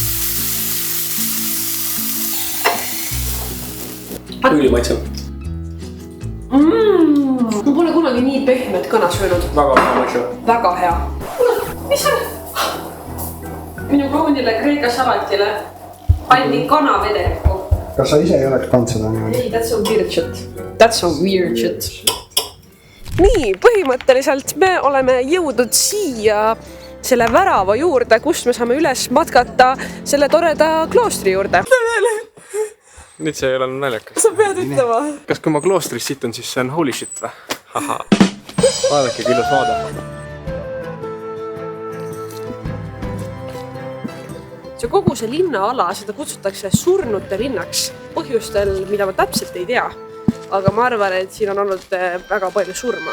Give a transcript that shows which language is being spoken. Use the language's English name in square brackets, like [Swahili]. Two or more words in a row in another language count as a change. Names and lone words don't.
[Estonian] Ülimaitsev. Ma pole kunagi nii pehmet kana söönud. Väga hea maitsev. Väga hea. Mis on? Minu kaunile Kreeka salatile pandi kana vedelikku. Kas sa ise ei oleks pannud seda niimoodi? Ei, [English] that's so weird shit. That's so weird shit. [Estonian] Nii, põhimõtteliselt me oleme jõudnud siia selle värava juurde, kust me saame üles matkata selle toreda kloostri juurde. Nüüd see ei ole naljakas. Sa pead ütlema. Kas kui ma kloostris situn, siis see on [English] holy shit [Estonian] või? Haha. Vaadake, küll vaada. See kogu see linnaala, seda kutsutakse surnute linnaks põhjustel, mida ma täpselt ei tea. Aga ma arvan, et siin on olnud väga palju surma.